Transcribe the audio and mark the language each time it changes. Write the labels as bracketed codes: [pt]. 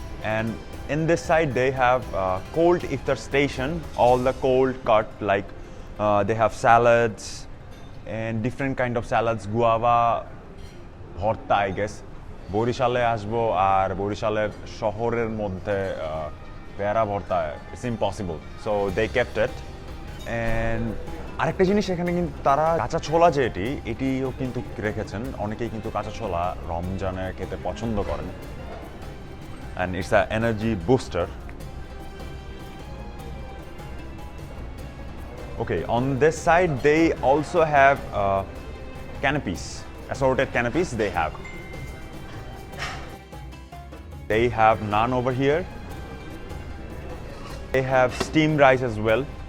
[en] And in this side they have cold iftar station, all the cold cut, like they have salads and different kind of salads, guava, bhorta, I guess. [bn] বরিশালে আসবো আর বরিশালের শহরের মধ্যে পেয়ারা ভর্তা, [en] It's impossible, so they kept it. [bn] And আরেকটা জিনিস, এখানে কিন্তু তারা কাঁচা ছোলা, যে এটিও কিন্তু রেখেছেন। অনেকেই কিন্তু কাঁচা ছোলা রমজানে খেতে পছন্দ করেন, [en] and it's an energy booster. Okay, on this side they also have canopies, assorted canopies they have. They have naan over here. They have steamed rice as well.